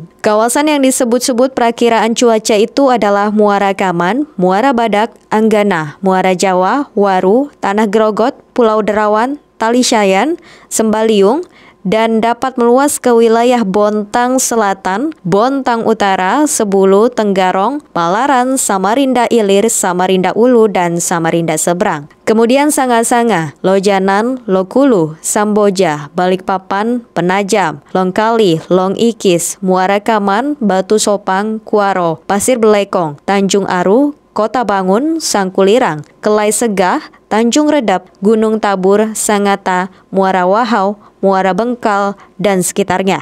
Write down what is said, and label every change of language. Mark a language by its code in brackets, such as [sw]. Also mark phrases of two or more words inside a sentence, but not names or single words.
[id] Kawasan yang disebut-sebut perakiraan cuaca itu adalah Muara Kaman, Muara Badak, Anggana, Muara Jawa, Waru, Tanah Grogot, Pulau Derawan, Talishayan, Sembaliung, dan dapat meluas ke wilayah Bontang Selatan, Bontang Utara, Sebulu, Tenggarong, Palaran, Samarinda Ilir, Samarinda Ulu, dan Samarinda Seberang. Kemudian Sanga-Sanga, Lojanan, Lokulu, Samboja, Balikpapan, Penajam, Longkali, Longikis, Muara Kaman, Batu Sopang, Kuaro, Pasir Belekong, Tanjung Aru, Kota Bangun, Sangkulirang, Kelai Segah, Tanjung Redap, Gunung Tabur, Sangata, Muara Wahau, Muara Bengkal, dan sekitarnya.